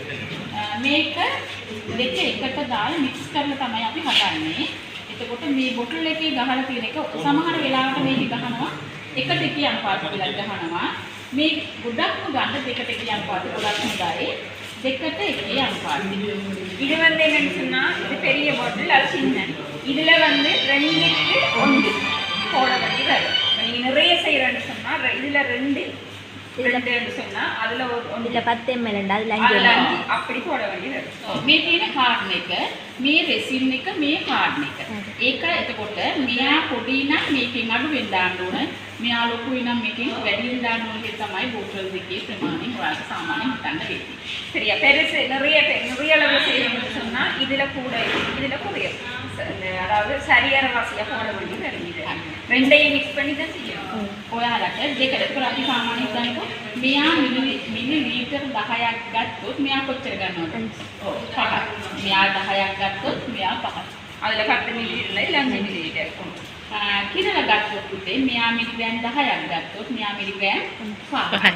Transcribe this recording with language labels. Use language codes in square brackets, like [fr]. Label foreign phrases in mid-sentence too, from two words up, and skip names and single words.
[si] මේක දෙක එකට දාලා මික්ස් කරලා තමයි අපි හදන්නේ. එතකොට මේ බොටල් එකේ ගහලා තියෙන එක සමහර වෙලාවට මේක ගහනවා එකට එකේ අනුපාතය කියලා ගහනවා. මේ ගොඩක්ම ගන්න දෙකට එකේ අනුපාතය ගොඩක් හොඳයි. දෙකට එකේ අනුපාතය. [ta] இது வந்து என்னன்னு சொன்னா இது பெரிய பாட்டில் அது சின்ன. இதுல வந்து 2க்கு 1 போட வேண்டியது வரும். நீங்க நிறைய செய்யறேன்னு சொன்னா இதுல 2 சொன்னா அதுல ஒரு 10 ml அதுல 5 அப்படி போட வேண்டியது வரும். [si] මේ තියෙන කාඩ් එක, මේ රෙසින් එක, මේ කාඩ් එක. ඒක එතකොට මෙයා පොඩි නම් මේකෙන් අඩු වෙන්න දාන්න ඕන. මෙයා ලොකුයි නම් මේකෙන් වැඩි වෙන්න දාන්න ඕන. ඒක තමයි බෝටල් දෙකේ ප්‍රමාණය ඔයාලට සාමාන්‍යයෙන් හිතන්න වෙන්නේ. [ta] சரியா? பெருசு நிறைய அளவு செய்யணும்னு சொன்னா இதுல கூட இதுல குறையும். அதாவது சரியான வாசியா போட வேண்டியது இருக்குது. ரெண்டையும் மிக்ஸ் பண்ணி தான் செய்யணும். [si] ඔයාලට දෙකට අපි සාමාන්‍යයෙන් හිතන්නකො මෙයා මිලි ලීටර් 10ක් ගත්තොත් මෙයා කොච්චර ගන්නවද? ඔව් 5ක්. මෙයා 10ක් ගත්තොත් මෙයා 5ක්. அதுல 10 මිලි ලිටර් இல்ல 5 මිලි ලිටර් කොහොමද? කිරල ගත්තොත් උතේ මෙයා මිලිග්‍රෑම් 10ක් ගත්තොත් මෙයා මිලිග්‍රෑම් 5ක්.